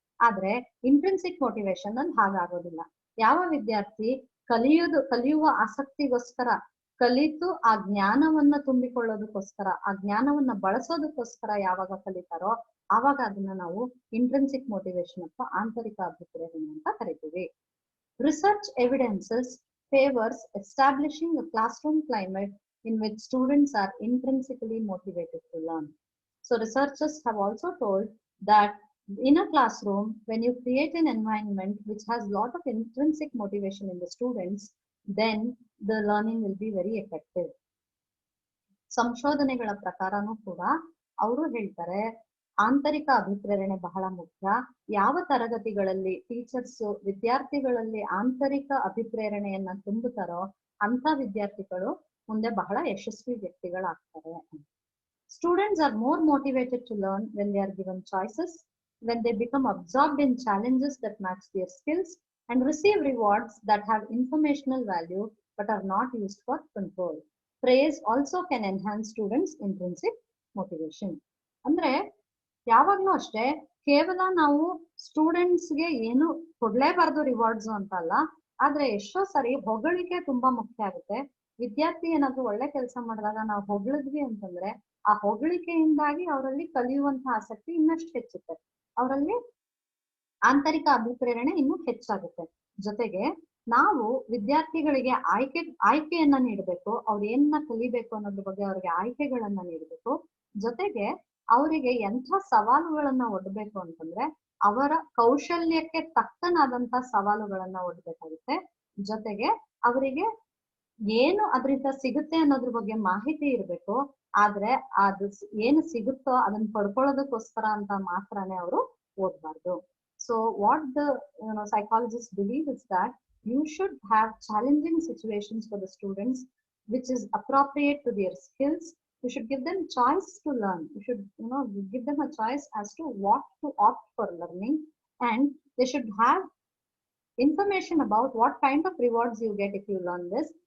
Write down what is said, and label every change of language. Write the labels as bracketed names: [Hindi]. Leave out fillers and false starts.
[Kannada] ಆದ್ರೆ intrinsic motivation ಅಲ್ಲಿ ಹಾಗಾಗೋದಿಲ್ಲ. ಯಾವ ವಿದ್ಯಾರ್ಥಿ ಕಲಿಯುವ ಆಸಕ್ತಿಗೋಸ್ಕರ ಕಲಿತು ಆ ಜ್ಞಾನವನ್ನ ತುಂಬಿಕೊಳ್ಳೋದಕ್ಕೋಸ್ಕರ ಆ ಜ್ಞಾನವನ್ನ ಬಳಸೋದಕ್ಕೋಸ್ಕರ ಯಾವಾಗ ಕಲಿತಾರೋ ಆವಾಗ ಅದನ್ನ ನಾವು ಇಂಟ್ರಿನ್ಸಿಕ್ ಮೋಟಿವೇಶನ್ ಅಥವಾ ಆಂತರಿಕ ಅಭಿಪ್ರೇರಣೆ ಅಂತ ಕರಿತೀವಿ. [English] Research evidences favours establishing a classroom climate in which students are intrinsically motivated to learn. So researchers have also told that in a classroom, when you create an environment which has a lot of intrinsic motivation in the students, then the learning will be very effective. [Kannada] ಸಂಶೋಧನೆಗಳ ಪ್ರಕಾರನೂ ಕೂಡ ಅವರು ಹೇಳ್ತಾರೆ ಆಂತರಿಕ ಅಭಿಪ್ರೇರಣೆ ಬಹಳ ಮುಖ್ಯ. ಯಾವ ತರಗತಿಗಳಲ್ಲಿ teachers ವಿದ್ಯಾರ್ಥಿಗಳಲ್ಲಿ ಆಂತರಿಕ ಅಭಿಪ್ರೇರಣೆಯನ್ನ ತುಂಬುತ್ತಾರೋ ಅಂತ ವಿದ್ಯಾರ್ಥಿಗಳು ಮುಂದೆ ಬಹಳ ಯಶಸ್ವಿ ವ್ಯಕ್ತಿಗಳಾಗ್ತಾರೆ. [English] Students are more motivated to learn when they are given choices, when they become absorbed in challenges that match their skills and receive rewards that have informational value but are not used for control. Praise also can enhance students' intrinsic motivation. [Kannada] ಅಂದ್ರೆ ಯಾವಾಗ್ಲೂ ಅಷ್ಟೇ ಕೇವಲ ನಾವು ಸ್ಟೂಡೆಂಟ್ಸ್ಗೆ ಏನು ಕೊಡ್ಲೇಬಾರ್ದು rewards ಅಂತ ಅಲ್ಲ, ಆದ್ರೆ ಎಷ್ಟೋ ಸರಿ ಹೊಗಳಿಕೆ ತುಂಬಾ ಮುಖ್ಯ ಆಗುತ್ತೆ. ವಿದ್ಯಾರ್ಥಿ ಏನಾದ್ರು ಒಳ್ಳೆ ಕೆಲಸ ಮಾಡಿದಾಗ ನಾವು ಹೊಗಳಿದ್ವಿ ಅಂತಂದ್ರೆ ಆ ಹೊಗಳಿಕೆಯಿಂದಾಗಿ ಅವರಲ್ಲಿ ಕಲಿಯುವಂತಹ ಆಸಕ್ತಿ ಇನ್ನಷ್ಟು ಹೆಚ್ಚುತ್ತೆ, ಅವರಲ್ಲಿ ಆಂತರಿಕ ಅಭಿಪ್ರೇರಣೆ ಇನ್ನೂ ಹೆಚ್ಚಾಗುತ್ತೆ. ಜೊತೆಗೆ ನಾವು ವಿದ್ಯಾರ್ಥಿಗಳಿಗೆ ಆಯ್ಕೆಯನ್ನ ನೀಡಬೇಕು, ಅವ್ರು ಏನನ್ನ ಕಲಿಬೇಕು ಅನ್ನೋದ್ರ ಬಗ್ಗೆ ಅವ್ರಿಗೆ ಆಯ್ಕೆಗಳನ್ನ ನೀಡಬೇಕು. ಜೊತೆಗೆ ಅವರಿಗೆ ಎಂಥ ಸವಾಲುಗಳನ್ನ ಒಡ್ಬೇಕು ಅಂತಂದ್ರೆ ಅವರ ಕೌಶಲ್ಯಕ್ಕೆ ತಕ್ಕನಾದಂತ ಸವಾಲುಗಳನ್ನ ಒಡ್ಬೇಕಾಗುತ್ತೆ. ಜೊತೆಗೆ ಅವರಿಗೆ ಏನು ಅದರಿಂದ ಸಿಗುತ್ತೆ ಅನ್ನೋದ್ರ ಬಗ್ಗೆ ಮಾಹಿತಿ ಇರಬೇಕು. ಆದ್ರೆ ಅದು ಏನು ಸಿಗುತ್ತೋ ಅದನ್ನ ಪಡ್ಕೊಳ್ಳೋದಕ್ಕೋಸ್ಕರ ಅಂತ ಮಾತ್ರನೇ ಅವರು ಓದ್ಬಾರ್ದು. [English] So what the psychologists believe is that you should have challenging situations for the students which is appropriate to their skills. You should give them choice to learn. You should give them a choice as to what to opt for learning, and they should have information about what kind of rewards you get if you learn this.